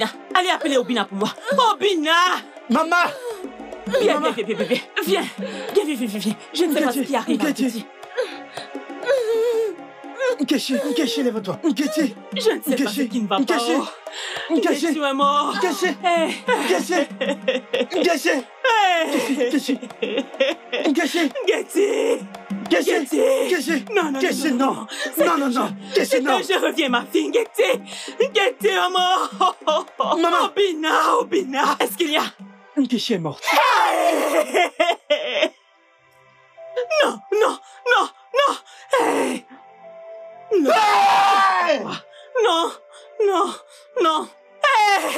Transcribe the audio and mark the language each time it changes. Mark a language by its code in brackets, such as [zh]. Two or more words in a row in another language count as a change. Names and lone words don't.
[fr] Allez appeler Obina pour moi. Obina! Maman! Viens, viens, viens, viens, viens. Viens, viens, viens, viens, viens. Je ne sais pas ce qui arrive. Katie. Nkechi, lève-toi. Nkechi. Je ne sais pas ce qui ne va pas. Nkechi. Nkechi est mort. Nkechi. Hey. Nkechi. Hey. Nkechi. Nkechi. Non. Nkechi, non. Je reviens, ma fille. Nkechi, maman. Maman. Obina. Est-ce qu'il y a? Nkechi est morte. Non. Hey. Non. Hey.